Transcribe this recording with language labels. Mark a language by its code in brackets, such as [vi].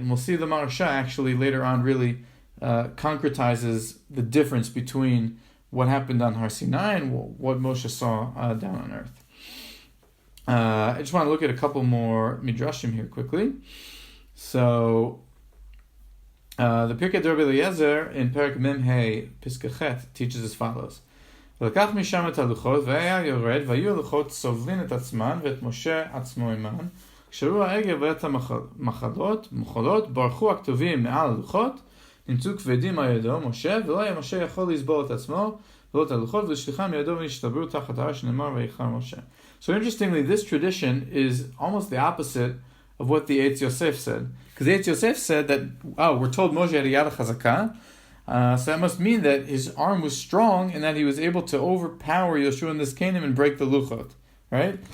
[en] And we'll see the Maharsha actually later on really concretizes the difference between what happened on Har Sinai and what Moshe saw down on earth. I just want to look at a couple more midrashim here quickly. So the Pirkei Rabbi Eliezer in Perek Mem Hey Piskachet teaches as follows. [he] ולקח משם את הלוחות, והיה יורד, והיו הלוחות סובלים את עצמן, ואת משה עצמו עמן. כשראו העגל ואת המחולות, ברחו הכתובים מעל הלוחות, נמצאו כבדים על ידו, משה, ולא היה משה יכול לסבול את עצמו, ולא את הלוחות, ולשליחם מידו ונשתברו תחת הר שנאמר ויחר משה. [en] So interestingly, this tradition is almost the opposite of what the Eitz Yosef said. Because the Eitz Yosef said that, we're told Moshe had a yad chazakah, so that must mean that his arm was strong and that he was able to overpower Yeshua and the Skenim and break the luchot. right?